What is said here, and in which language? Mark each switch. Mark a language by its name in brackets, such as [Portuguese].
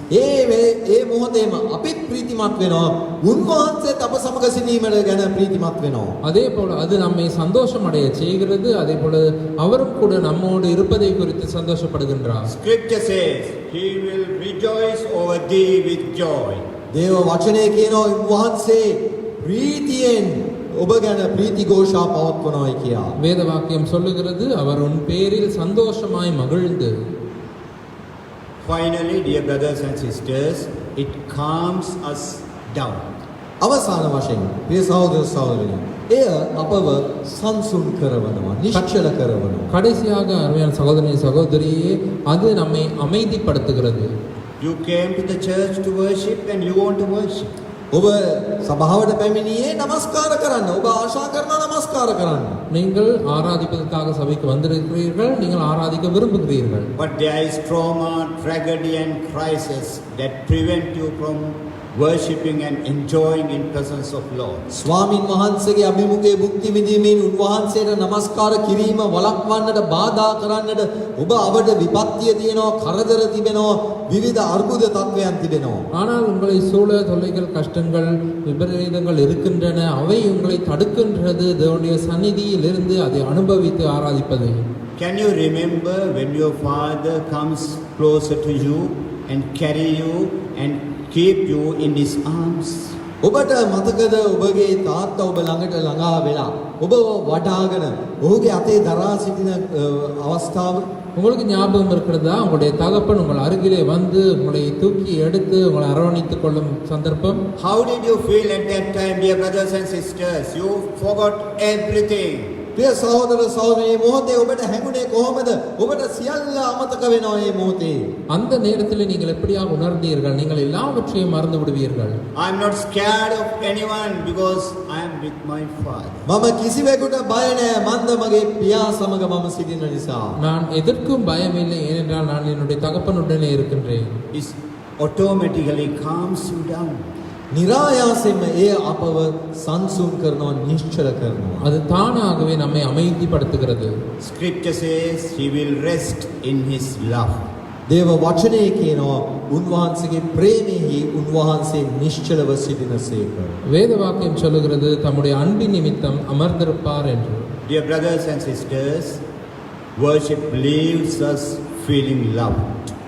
[Sinhala] ඒ මොහොතේම අපිත් ප්‍රීතිමත් වෙනවා. උන්වහන්සේත් අප සමග සිටීමට ගැන ප්‍රීතිමත් වෙනවා. [Tamil] அதே போல அது நம்மை சந்தோஷம் அடைய செய்கிறது. அதே போல அவரும் கூட நம்மோடு இருப்பதை குறித்து சந்தோஷப்படுகின்றார். [English] Scripture says he will rejoice over thee with joy. [Sinhala] දේව වචනය කියනවා උන්වහන්සේ ප්‍රීතියෙන් ඔබ ගැන ප්‍රීති ഘോഷා පවත්වනවායි කියා. [Tamil] வேத வாக்கியம் சொல்லுகிறது அவர் உன் பேரில் சந்தோஷமாய் மகிழ்ந்து. [English] Finally, dear brothers and sisters, it calms us down. [Sinhala] අවසාන වශයෙන් ප්‍රිය සහෝදර සහෝදරිනි එය අපව සංසුන් කරවනවා, නිශ්චල කරවනවා. [Tamil] கடைசியாக அருமையான சகோதரனே சகோதரியே அது நம்மை அமைதிப்படுத்துகிறது. [English] You came to the church to worship and you want to worship. [Sinhala] ඔබ සභාවට පැමිණියේ නමස්කාර කරන්න. ඔබ ආශා කරන නමස්කාර කරන්න. [Tamil] நீங்கள் ஆராதிப்பதற்காக சபைக்கு வந்திருக்கிறீர்கள், நீங்கள் ஆராதிக்க விரும்புகிறீர்கள். [English] But there is trauma, tragedy and crisis that prevent you from worshipping and enjoying in presence of Lord. [Sinhala] ස්වාමින් වහන්සේගේ අභිමුඛයේ භුක්ති විඳීමෙන් උන්වහන්සේට নমස්කාර කිරීම වළක්වන්නට බාධා කරන්නට ඔබ අවඩ විපත්තිය තියෙනවා, කරදර තිබෙනවා, විවිධ අර්බුද තත්වයන් තිබෙනවා. [Tamil] ஆனால் உங்களை சூழ தொல்லைகள், கஷ்டங்கள், விபரீதங்கள் இருக்கின்றன. அவை உங்களை தடுக்கின்றது தேவனுடைய சந்நிதியில் இருந்து அதை அனுபவித்து ஆராதிப்பது. [English] Can you remember when your father comes closer to you and carry you and keep you in his arms? [Sinhala] ඔබට මතකද ඔබගේ තාත්තා ඔබ ළඟට ළඟා වෙලා ඔබව වඩාගෙන ඔහුගේ අතේ දරා සිටින අවස්ථාව? [Tamil] உங்களுக்கு ஞாபகம் இருக்கிறதா? உங்களுடைய தகப்பன் உங்கள் அருகிலே வந்து உங்களை தூக்கி எடுத்து உங்களை அரவணைத்துக் கொள்ளும் சந்தர்ப்பம். [English] How did you feel at that time, dear brothers and sisters? You forgot everything. [Sinhala] ප්‍රිය සහෝදර සහෝදරී, මොහොතේ ඔබට හැඟුණේ කොහොමද? ඔබට සියල්ල අමතක වෙනවා මේ මොහොතේ. [Tamil] அந்த நேரத்தில் நீங்கள் எப்படியாக உணர்ந்தீர்கள்? நீங்கள் எல்லாவற்றையும் மறந்து விடுவீர்கள். [English] I am not scared of anyone because I am with my father. [Sinhala] මම කිසිවෙකුට බය නැහැ, මන්ද මගේ පියා සමග මම සිටින නිසා. [Tamil] நான் எதற்கும் பயமில்லை, ஏனென்றால் நான் என்னுடைய தகப்பனுடனே இருக்கின்றேன். [English] It automatically calms you down. [Sinhala] නිරායාසයෙන්ම ඒ අපව සංසුන් කරනවා, නිශ්චල කරනවා. [Tamil] அது தானாகவே நம்மை அமைதிப்படுத்துகிறது. [English] Scripture says he will rest in his love. [Sinhala] දේව වචනයේ කියනවා උන්වහන්සේගේ ප්‍රේමෙහි උන්වහන්සේ නිශ්චලව සිටිනසේක. [Tamil] வேத வாக்கியம் சொல்லுகிறது தம்முடைய அன்பின் நிமித்தம் அமர்ந்திருப்பார் என்று. [English] Dear brothers and sisters, worship leaves us feeling loved.